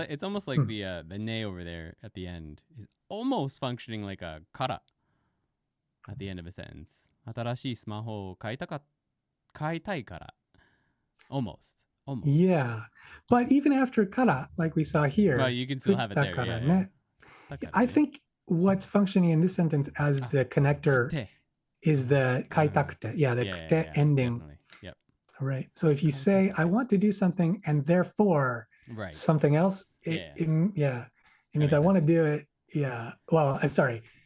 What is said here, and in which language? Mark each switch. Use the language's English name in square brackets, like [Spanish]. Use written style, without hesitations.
[English] like it's almost like the ne over there at the end is almost functioning like a kara at the end of a sentence. [Japanese] 新しいスマホを買いたいから。 [English] Almost. Yeah. But even after kara, like we saw here, well, you can still have it there. Yeah. I think what's functioning in this sentence as the connector is the kaitakute. Yeah, the kute ending. Definitely. Yep. Right. So if you say, I want to do something and therefore something else, it means I want to do it. Yeah. Well, I'm sorry.